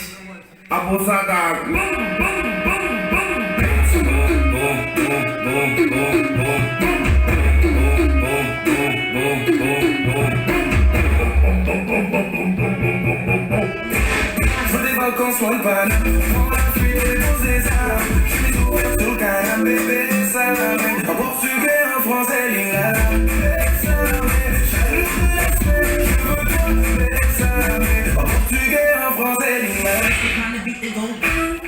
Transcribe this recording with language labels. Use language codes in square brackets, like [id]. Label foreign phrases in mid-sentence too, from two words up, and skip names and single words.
[fr] Abusada. Sur les balcons, sur le pan. On a fui les beaux arts. Je suis ouvert sur le canapé, bébé, salamé. En portugais, en français, lingala. [en] On the beat, they go.